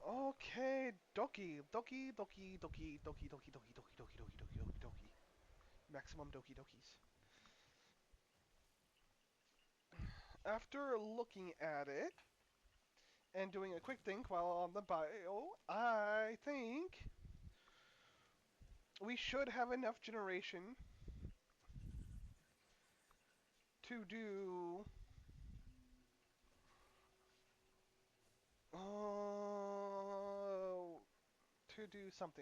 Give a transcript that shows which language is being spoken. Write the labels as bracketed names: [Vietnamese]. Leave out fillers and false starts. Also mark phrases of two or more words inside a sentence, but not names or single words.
[English] Okay, doki, doki, doki, doki, doki, doki, doki, doki, doki, doki, doki, doki, doki. Maximum doki dokis. After looking at it and doing a quick think while on the bio, I think we should have enough generation to do something.